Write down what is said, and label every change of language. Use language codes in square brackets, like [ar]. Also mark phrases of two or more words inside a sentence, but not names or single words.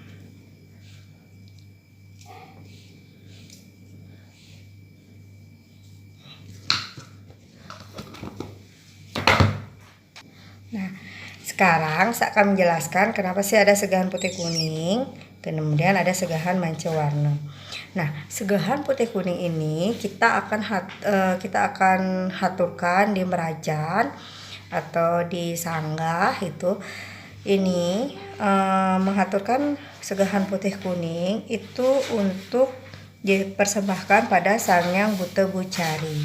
[id] Nah, sekarang saya akan menjelaskan kenapa sih ada segahan putih kuning, kemudian ada segahan manca warna. Nah, segahan putih kuning ini kita akan haturkan di merajan atau di sanggah itu. Ini mengaturkan segahan putih kuning itu untuk dipersembahkan pada Sang Hyang Buta Bucari.